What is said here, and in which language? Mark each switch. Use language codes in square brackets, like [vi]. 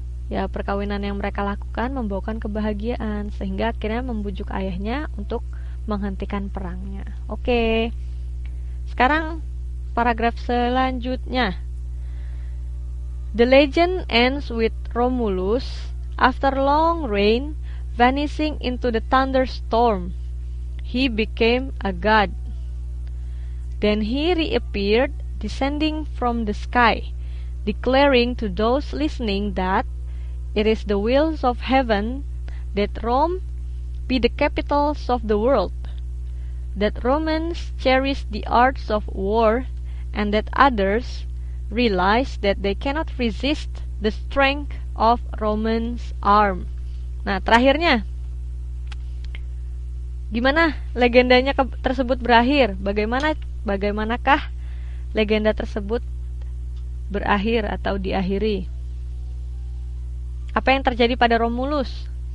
[id] Ya, perkawinan yang mereka lakukan membawakan kebahagiaan, sehingga akhirnya membujuk ayahnya untuk menghentikan perangnya. Oke. Sekarang paragraf selanjutnya. [en] The legend ends with Romulus, after long reign, vanishing into the thunderstorm. He became a god. Then he reappeared, descending from the sky, declaring to those listening that it is the will of heaven that Rome be the capital of the world, that Romans cherish the arts of war, and that others realize that they cannot resist the strength of Romans' arm. [id] Nah, terakhirnya, gimana legendanya tersebut berakhir? Bagaimanakah legenda tersebut berakhir atau diakhiri? Apa yang terjadi pada Romulus?